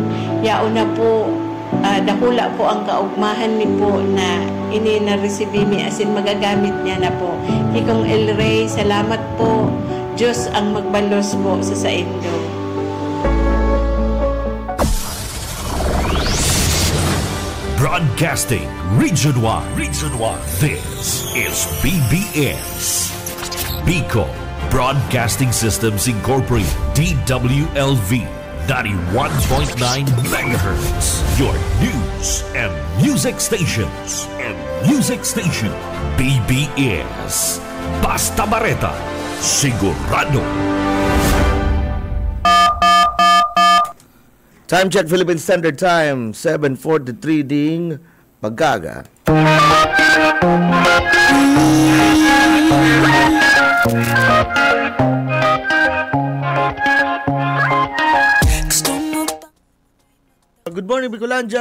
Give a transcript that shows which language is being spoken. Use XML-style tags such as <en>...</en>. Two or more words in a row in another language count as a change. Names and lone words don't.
<bik>Yao na po, dakula po ang kaugmahan mi po na ini na-resibi mi asin magagamit niya na po. Kikong El Rey, salamat po. Diyos ang magbalos po sa saindo.</bik> <en>Broadcasting Region 1. This is BBS. Bicol Broadcasting Systems Incorporated. DWLV 91.9 MHz. Your news and music stations.</en> <bik>BBS. Basta Bareta. Sigurado.</bik> <en>Time check, Philippine Standard Time, 7:43</en> <bik>ding pagkaga.</bik> <en>Good morning, Bicolandia.</en>